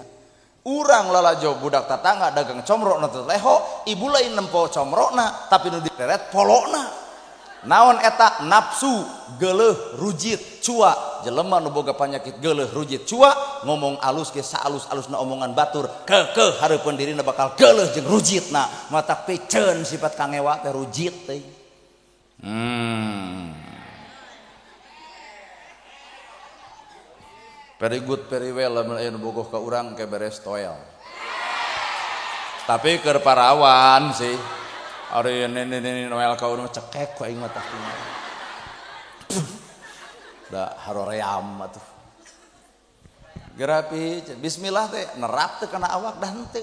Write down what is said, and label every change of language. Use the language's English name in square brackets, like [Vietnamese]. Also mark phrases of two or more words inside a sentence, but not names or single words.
[Sundanese] Urang lalajo budak tatangga dagang comro na teu leho, ibu lain nempo comrona tapi nu diperet polona. Naon eta nafsu geuleuh rujit cua, jelema nu boga panyakit geuleuh rujit cua ngomong alus ge saalus-alusna omongan batur keukeuh hareupeun dirina bakal geuleuh jeung rujitna mata peceun sifat kangewa teh rujit teh. [English] Very good, very well, [Sundanese] lamun aya nu bogoh ka urang ke beres toel. Tapi keur parawan sih. Ari nini noel ka urang cekek ku aing mah tah. Da haroream atuh. Gerapi bismillah teh nerap teh kana awak dah henteu.